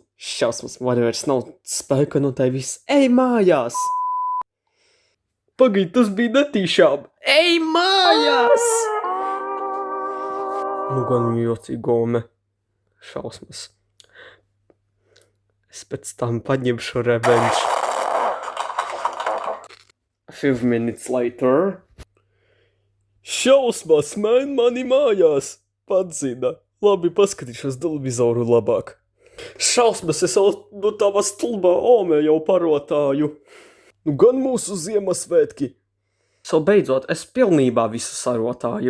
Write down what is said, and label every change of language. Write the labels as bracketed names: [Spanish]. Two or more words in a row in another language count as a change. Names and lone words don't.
[Latvian] Šausmas, man vairs nav spēka no tai viss. Ej mājās! Pagaid, tas bija netīšām. Ej mājās! Nu gan jocīga ome. Šausmas. Es pēc tam paņemšu revenge. [English] A few minutes later. [Latvian] Šausmas, mani mājās. Padzina. Labi, paskatīšos televizoru labāk. Šausmas, es jau no tava stulbā ome jau parotāju. Nu gan mūsu Ziemassvētki. So beidzot, es pilnībā visu sarotāju.